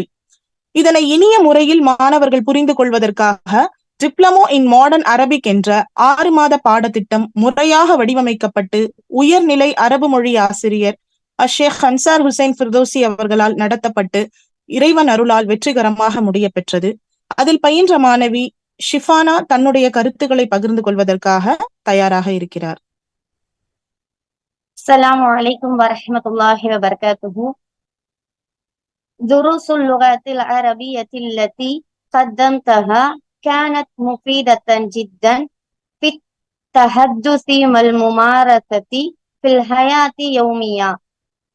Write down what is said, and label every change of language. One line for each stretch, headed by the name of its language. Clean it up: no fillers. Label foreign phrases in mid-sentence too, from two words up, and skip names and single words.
Tamil: இதனை இனிய முறையில் மாணவர்கள் புரிந்து கொள்வதற்காக டிப்ளமோ இன் மாடர்ன் அரபிக் என்ற 6 மாத பாடத்திட்டம் முறையாக வடிவமைக்கப்பட்டு உயர்நிலை அரபு மொழி ஆசிரியர் ஷேக் அன்சார் ஹுசைன் ஃபிர்தௌசி அவர்களால் நடத்தப்பட்டு இறைவன் அருளால் வெற்றிகரமாக முடிய பெற்றது. அதில் பயின்ற மாணவி ஷிஃபானா தன்னுடைய கருத்துக்களை பகிர்ந்து கொள்வதற்காக தயாராக இருக்கிறார்.
Arabic: السلام عليكم ورحمة الله وبركاته. دروس اللغة العربية التي قدمتها كانت مفيدة جدا في التحدث والممارسة في الحياة يوميا.